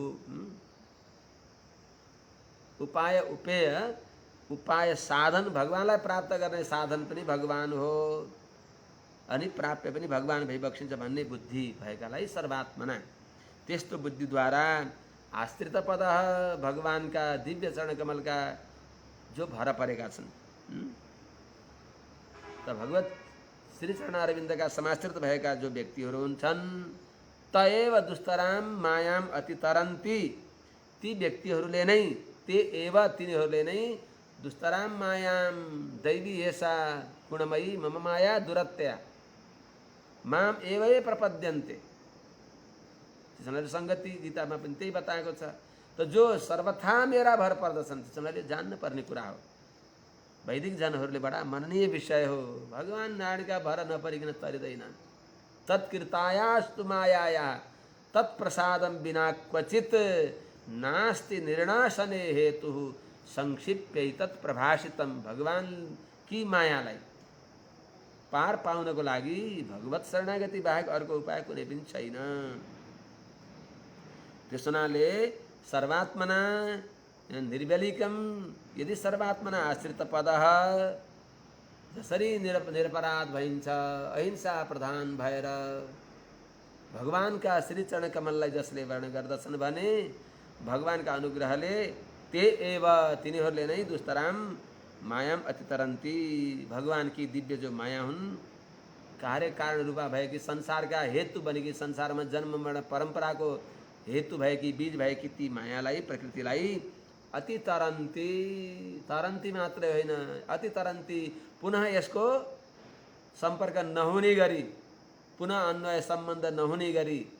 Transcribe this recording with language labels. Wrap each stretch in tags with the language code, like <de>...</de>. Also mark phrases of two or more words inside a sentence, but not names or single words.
<ne>उपाय उपेय उपाय साधन भगवानलाई प्राप्त गर्ने साधन पनि भगवान हो अनि प्राप्य पनि भगवान भइबक्सिन्छ भन्ने बुद्धि भएकालाई सर्वात्मना त्यस्तो बुद्धिद्वारा आश्रित पद भगवानका दिव्य चरण कमलका जो भर परेका छन् त भगवत श्री चरणारविन्दका समाश्रित भएका जो व्यक्तिहरू हुन्छन्</ne> <sa>तएव दुस्तराम मायाम अतितरन्ती</sa> <ne>ती व्यक्तिहरूले नै तिनीहरूले नै</ne> <sa>दुस्तराम मायाम दैवी एषा गुणमयी मम माया दुरत्या माम एवै प्रपद्यन्ते</sa> <ne>संगति गीतामा पनि त्यही बताएको छ त जो सर्वथा मेरा भर पर्दछन् त्यसले जान्न पर्ने कुरा हो वैदिक जनहरूले बडा मननीय विषय हो भगवान नारायणका भर नपरिकन तरिँदैन</ne> <sa>तत्कृतायास्तु मायाया तत्प्रसादम बिना क्वचित नास्ति निर्णासने हेतु संक्षिप्य तत्प्रभाषितम</sa> <ne>भगवान की मायालाई पार पाउनको लागि भगवत शरणागति बाहेक अर्को उपाय कुनै पनि छैन त्यसनाले सर्वात्मना निर्वेलिकम यदि सर्वात्मना आश्रित पद जसरी निरपराध भइन्छ अहिंसा प्रधान भएर भगवानका श्री चरण कमललाई जसले वर्ण गर्दछन् भने भगवानका अनुग्रहले</ne> <sa>ते एव</sa> <ne>तिनीहरूले नै</ne> <sa>दुस्तराम मायाम अतितरन्ती</sa> <ne>भगवान की दिव्य जो माया हुन् कार्य कारण रूपा भएकी संसारका हेतु बनेकी संसारमा जन्म मरण परम्पराको हेतु भएकी बीज भएकी ती मायालाई प्रकृतिलाई</ne> <sa>अति तरन्ती</sa> <ne>मात्रै होइन</ne> <sa>अति तरन्ती</sa> <ne>पुनः यसको संपर्क नहुने गरी पुनः अन्वय सम्बन्ध नहुने गरी</ne>